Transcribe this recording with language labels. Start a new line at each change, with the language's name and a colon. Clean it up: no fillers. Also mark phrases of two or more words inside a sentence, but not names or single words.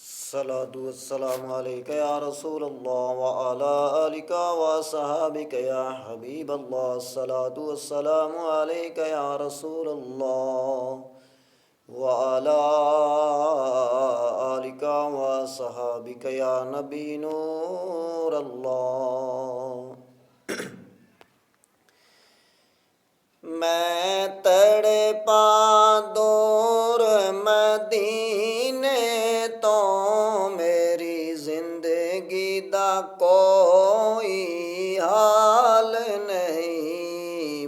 Arabic: الصلاة والسلام عليك يا رسول الله وعلى آلك وصحابك يا حبيب الله. الصلاة والسلام عليك يا رسول الله وعلى آلك وصحابك يا نبي نور الله.
Punjabi: मैं तड़पा दूर मदीने तो मेरी जिंदगी दा कोई हाल नहीं।